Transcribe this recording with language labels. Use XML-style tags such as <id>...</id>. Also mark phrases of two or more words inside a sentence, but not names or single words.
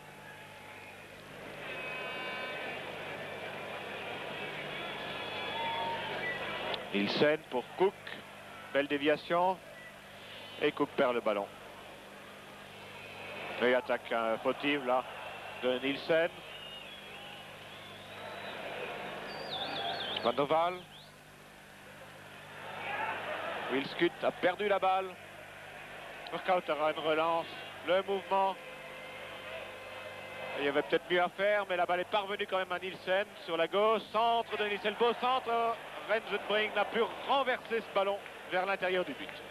<fr>Nielsen pour Cook. Belle déviation. Et Cook perd le ballon. Et attaque fautive là de Nielsen. Van der Waal. Wilskut a perdu la balle. Workout aura une relance. Le mouvement. Il y avait peut-être mieux à faire, mais la balle est parvenue quand même à Nielsen sur la gauche. Centre de Nielsen. Beau centre. Rensenbrink n'a pu renverser ce ballon vers l'intérieur du but.</fr>